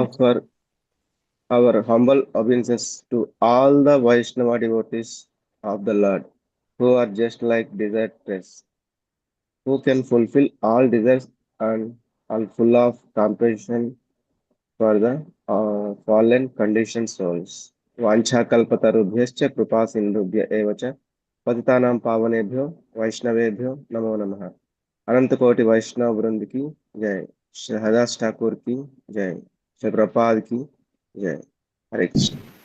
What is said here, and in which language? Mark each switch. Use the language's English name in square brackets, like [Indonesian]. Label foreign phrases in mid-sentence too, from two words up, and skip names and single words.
[English] offer our humble obeisances to all the Vaishnava devotees of the Lord, who are just like desert trees, who can fulfill all desires and are full of compassion for the fallen conditioned souls. [Sanskrit] वाञ्छाकल्पतरुभ्यश्च कृपा सिन्धुभ्य एव च पतितानां पावनेभ्यो वैष्णवेभ्यो नमो नमः। [Hindi] अनंत कोटि वैष्णव वृंद की जय। श्री हरिदास ठाकुर की जय। श्री प्रपाद की जय। हरे कृष्ण।